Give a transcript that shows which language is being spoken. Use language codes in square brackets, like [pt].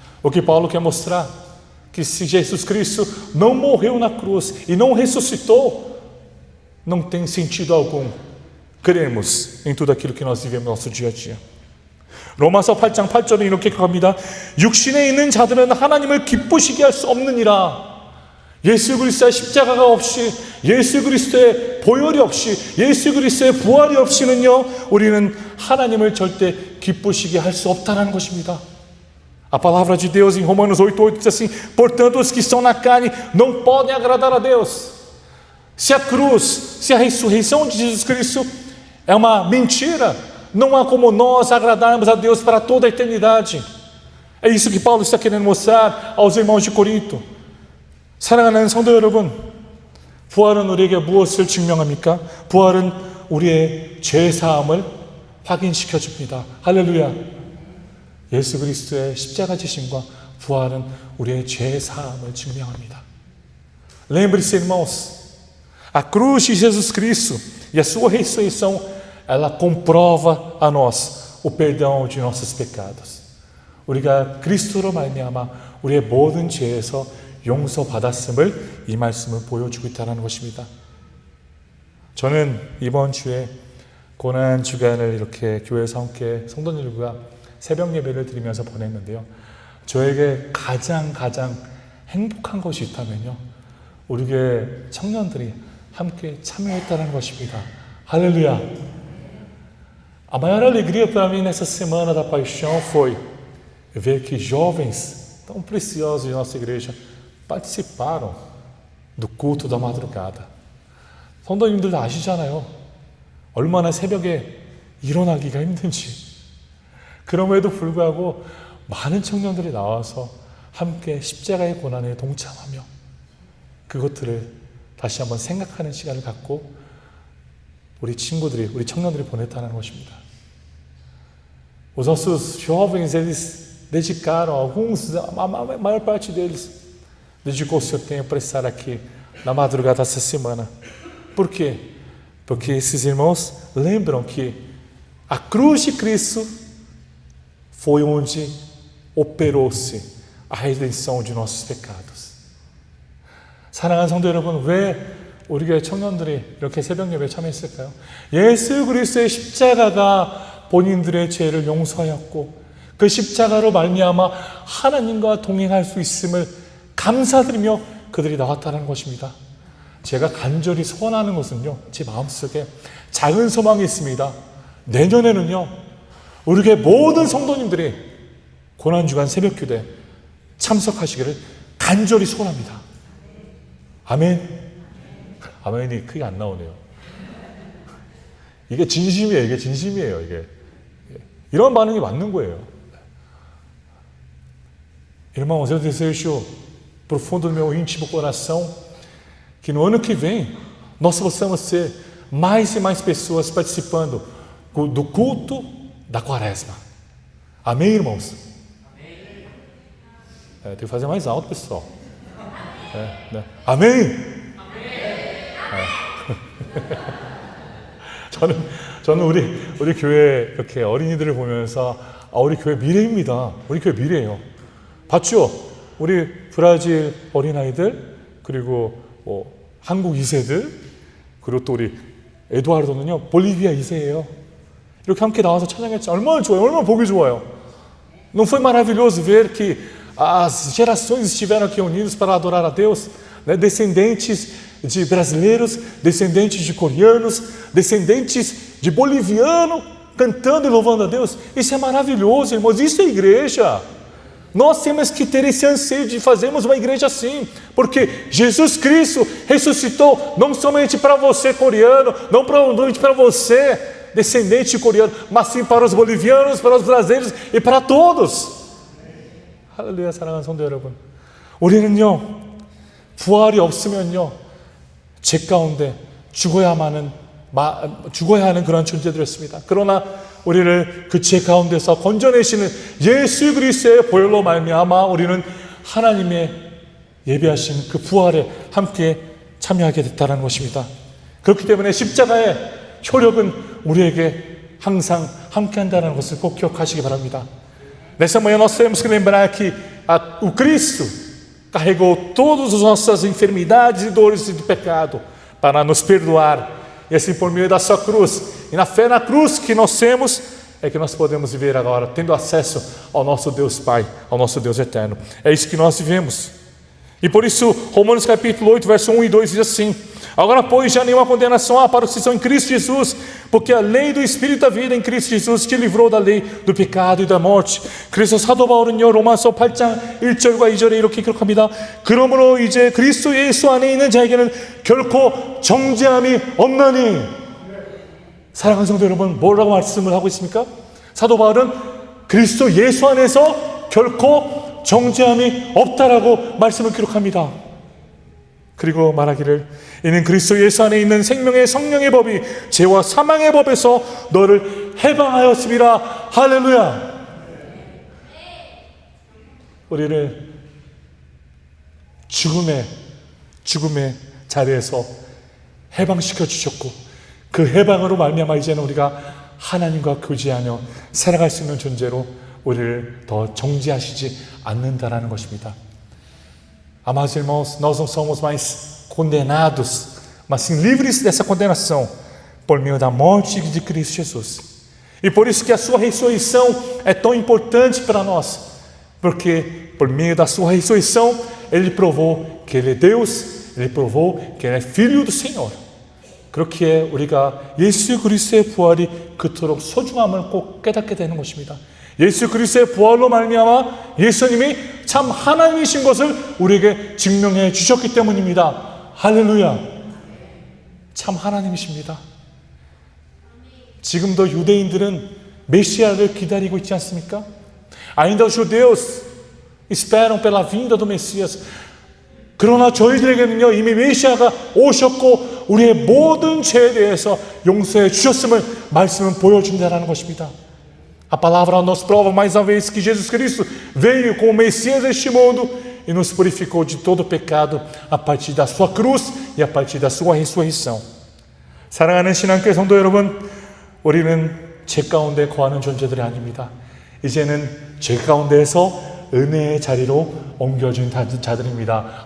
[pt] O que Paulo quer mostrar que se Jesus Cristo não morreu na cruz e não ressuscitou, não tem sentido algum cremos em tudo aquilo que nós vivemos no nosso dia a dia. [ko] 로마서 8장 8절에 이렇게 기록합니다. 육신에 있는 자들은 하나님을 기쁘시게 할 수 없느니라. 예수 그리스도의 십자가가 없이, 예수 그리스도의 보혈이 없이, 예수 그리스도의 부활이 없이는요, 우리는 하나님을 절대 기쁘시게 할 수 없다는 것입니다. [pt] A palavra de Deus em Romanos 8:8 diz assim: portanto, os que estão na carne não podem agradar a Deus. Se a cruz, se a ressurreição de Jesus Cristo é uma mentira, não há como nós agradarmos a Deus para toda a eternidade. É isso que Paulo está querendo mostrar aos irmãos de Corinto. [ko] 사랑하는 성도 여러분, 부활은 우리에게 무엇을 증명합니까? 부활은 우리의 죄사함을 확인시켜 줍니다. 할렐루야. 예수 그리스도의 십자가 지심과 부활은 우리의 죄사함을 증명합니다. [pt] Lembre-se, irmãos, a cruz de Jesus Cristo e a sua ressurreição, ela comprova a nós o perdão de nossos pecados. [ko] 우리가 그리스도로 말미암아 우리의 모든 죄에서 용서받았음을 이 말씀을 보여주고 있다는 것입니다. 저는 이번 주에 고난 주간을 이렇게 교회에서 함께 성도님들과 새벽 예배를 드리면서 보냈는데요. 저에게 가장 행복한 것이 있다면요, 우리 교회 청년들이 함께 참여했다는 것입니다. [pt] Aleluia. A maior alegria para mim nessa semana da paixão foi ver que jovens tão preciosos de nossa igreja participaram do culto da madrugada. [ko] 성도님들 아시잖아요. 얼마나 새벽에 일어나기가 힘든지. 그럼에도 불구하고 많은 청년들이 나와서 함께 십자가의 고난에 동참하며 그것들을 다시 한번 생각하는 시간을 갖고 우리 청년들이 보냈다는 것입니다. [pt] Os nossos jovens, eles dedicaram, alguns, a maior parte deles, dedicou o seu tempo para estar aqui na madrugada dessa semana. Por quê? Porque esses irmãos lembram que a cruz de Cristo foi onde operou-se a redenção de nossos pecados. [ko] 사랑하는 성도 여러분, 왜 우리 교회 청년들이 이렇게 새벽 예배에 참여했을까요? 예수 그리스도의 십자가가 본인들의 죄를 용서하였고 그 십자가로 말미암아 하나님과 동행할 수 있음을 감사드리며 그들이 나왔다는 것입니다. 제가 간절히 소원하는 것은요, 제 마음속에 작은 소망이 있습니다. 내년에는요, 우리 교회 모든 성도님들이 고난주간 새벽기도에 참석하시기를 간절히 소원합니다. 아멘. 아멘이 크게 안 나오네요. 이게 진심이에요. 이게 진심이에요. 이게 이런 반응이 맞는 거예요. [pt] Irmãos, eu desejo profundo do meu íntimo coração que no ano que vem nós possamos ser mais e mais pessoas participando do culto da quaresma. Amém, irmãos? Tem que fazer mais alto, pessoal. [ko] 네. 아멘. 저는 우리 교회 이렇게 어린이들을 보면서 우리 교회 미래입니다. 우리 교회 미래예요. 봤죠? 우리 브라질 어린아이들, 그리고 한국 2세들, 그리고 또 우리 에두아르도는요, 볼리비아 2세예요. 이렇게 함께 나와서 찬양했죠. 얼마나 좋아요. 얼마나 보기 좋아요. [pt] Não foi maravilhoso ver que as gerações estiveram aqui unidas para adorar a Deus, né? Descendentes de brasileiros, descendentes de coreanos, descendentes de boliviano, cantando e louvando a Deus. Isso é maravilhoso, irmãos. Isso é igreja. Nós temos que ter esse anseio de fazermos uma igreja assim, porque Jesus Cristo ressuscitou não somente para você coreano, não somente para você descendente coreano, mas sim para os bolivianos, para os brasileiros e para todos. [ko] 할렐루야. 사랑하는 성도 여러분, 우리는요, 부활이 없으면요, 죄 가운데 죽어야 하는 그런 존재들이었습니다. 그러나 우리를 그 죄 가운데서 건져내시는 예수 그리스도의 보혈로 말미암아 우리는 하나님의 예비하신 그 부활에 함께 참여하게 됐다는 것입니다. 그렇기 때문에 십자가의 효력은 우리에게 항상 함께한다는 것을 꼭 기억하시기 바랍니다. [pt] Nessa manhã nós temos que lembrar que o Cristo carregou todas as nossas enfermidades e dores de pecado para nos perdoar. E assim, por meio da sua cruz, e na fé na cruz que nós temos, é que nós podemos viver agora, tendo acesso ao nosso Deus Pai, ao nosso Deus eterno. É isso que nós vivemos. E por isso, Romanos capítulo 8, verso 1 e 2 diz assim: agora, pois, já nenhuma condenação há para os que estão em Cristo Jesus, porque a lei do Espírito da vida em Cristo Jesus te livrou da lei do pecado e da morte. [ko] 그래서 사도 바울은요, 로마서 8장 1절과 2절에 이렇게 기록합니다. 그러므로 이제 그리스도 예수 안에 있는 자에게는 결코 정죄함이 없나니. 사랑하는 성도 여러분, 뭐라고 말씀을 하고 있습니까? 사도 바울은 그리스도 예수 안에서 결코 정죄함이 없다라고 말씀을 기록합니다. 그리고 말하기를 이는 그리스도 예수 안에 있는 생명의 성령의 법이 죄와 사망의 법에서 너를 해방하였음이라. 할렐루야. 우리를 죽음의 자리에서 해방시켜 주셨고 그 해방으로 말미암아 이제는 우리가 하나님과 교제하며 살아갈 수 있는 존재로 우리를 더 정죄하시지 않는다라는 것입니다. [pt] Amados irmãos, nós não somos mais condenados, mas sim livres dessa condenação por meio da morte de Cristo Jesus. E por isso que a sua ressurreição é tão importante para nós, porque por meio da sua ressurreição ele provou que ele é Deus, ele provou que ele é Filho do Senhor. [ko] 그렇기에 우리가 예수 그리스도의 부활이 그토록 소중함을 꼭 깨닫게 되는 것입니다. 예수 그리스도의 부활로 말미암아 예수님이 참 하나님이신 것을 우리에게 증명해 주셨기 때문입니다. 할렐루야. 참 하나님이십니다. 지금도 유대인들은 메시아를 기다리고 있지 않습니까? [pt] Ainda os judeus esperam pela vinda do Messias. [ko] 그러나 저희들에게는요, 이미 메시아가 오셨고 우리의 모든 죄에 대해서 용서해 주셨음을 말씀은 보여준다는 것입니다. [pt] A palavra nos prova mais uma vez que Jesus Cristo veio como Messias deste mundo e nos purificou de todo pecado a partir da sua cruz e a partir da sua ressurreição. [ko] 사랑하는 신앙교회 성도 여러분, 우리는 죄 가운데 거하는 존재들이 아닙니다. 이제는 죄 가운데에서 은혜의 자리로 옮겨진 자들입니다.